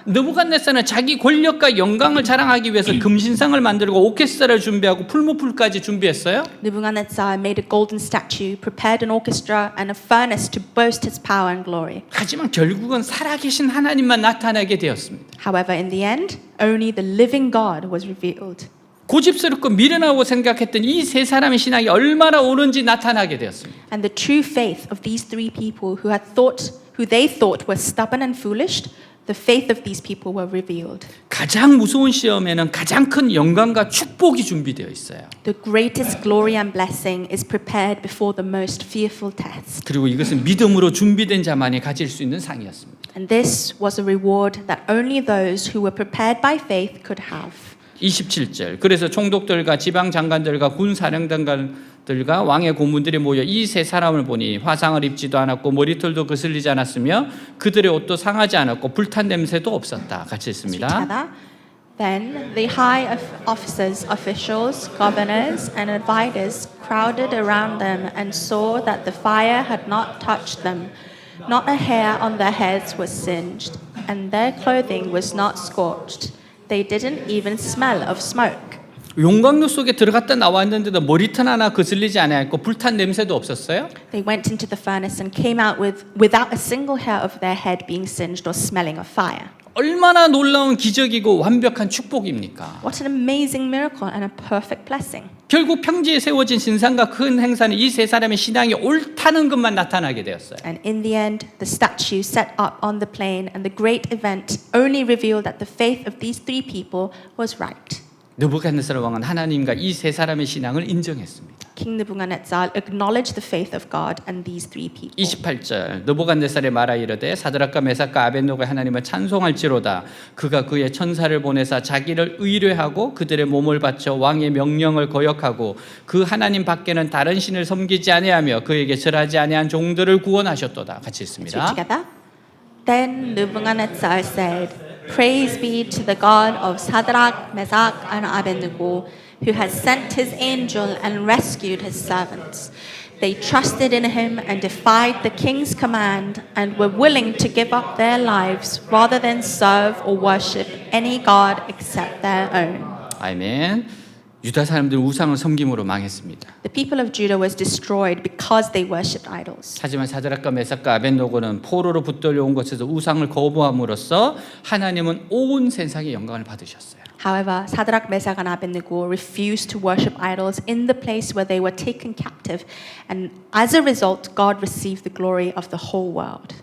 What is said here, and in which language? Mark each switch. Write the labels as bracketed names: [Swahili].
[Korean] 느부갓네살은 자기 권력과 영광을 자랑하기 위해서 금신상을 만들고 오케스트라를 준비하고 풀무불까지 준비했어요. [English] Nebuchadnezzar made a golden statue, prepared an orchestra and a furnace to boast his power and glory. [Korean] 하지만 결국은 살아계신 하나님만 나타나게 되었습니다. [English] However, in the end, only the living God was revealed. [Korean] 고집스럽고 미련하고 생각했던 이 세 사람의 신앙이 얼마나 옳은지 나타나게 되었습니다. [English] And the true faith of these 3 people who they thought were stubborn and foolish, the faith of these people were revealed. [Korean] 가장 무서운 시험에는 가장 큰 영광과 축복이 준비되어 있어요. [English] The greatest glory and blessing is prepared before the most fearful test. [Korean] 그리고 이것은 믿음으로 준비된 자만이 가질 수 있는 상이었습니다. [English] And this was a reward that only those who were prepared by faith could have. [Korean] 27절. 그래서 총독들과 지방 장관들과 군 사령관들과 왕의 고문들이 모여 이 세 사람을 보니 화상을 입지도 않았고 머리털도 거슬리지 않았으며 그들의 옷도 상하지 않았고 불탄 냄새도 없었다. 같이 읽습니다. [English] Together. Then the high officers, officials, governors, and advisors crowded around them and saw that the fire had not touched them. Not a hair on their heads was singed, and their clothing was not scorched. They didn't even smell of smoke. [Korean] 용광로 속에 들어갔다 나왔는데도 머리털 하나 거슬리지 않았고 불탄 냄새도 없었어요. [English] They went into the furnace and came out without a single hair of their head being singed or smelling of fire. [Korean] 얼마나 놀라운 기적이고 완벽한 축복입니까? [English] What an amazing miracle and a perfect blessing. [Korean] 결국 평지에 세워진 신상과 큰 행사는 이 세 사람의 신앙이 옳다는 것만 나타나게 되었어요. [English] And in the end, the statue set up on the plain and the great event only revealed that the faith of these 3 people was right. [Korean] 느부갓네살 왕은 하나님과 이 세 사람의 신앙을 인정했습니다. [English] King Nebuchadnezzar acknowledged the faith of God and these three people. [Korean] 28절 느부갓네살의 말하 이르되 사드락과 메삭과 아벳노고의 하나님을 찬송할지로다. 그가 그의 천사를 보내사 자기를 의뢰하고 그들의 몸을 바쳐 왕의 명령을 거역하고 그 하나님 밖에는 다른 신을 섬기지 아니하며 그에게 절하지 아니한 종들을 구원하셨도다. 같이 [English] Let's read [Korean] 있습니다. [English] together. Then Nebuchadnezzar said, Praise be to the God of Shadrach, Meshach, and Abednego, who has sent his angel and rescued his servants. They trusted in him and defied the king's command and were willing to give up their lives rather than serve or worship any god except their own. [Korean] 아멘. 유다 사람들은 우상을 섬김으로 망했습니다. [English] The people of Judah was destroyed because they worshipped idols. [Korean] 하지만 사드락과 메삭과 아벳노고는 포로로 붙들려 온 곳에서 우상을 거부함으로써 하나님은 온 세상의 영광을 받으셨어요. [English] However, Shadrach, Meshach, and Abednego refused to worship idols in the place where they were taken captive, and as a result, God received the glory of the whole world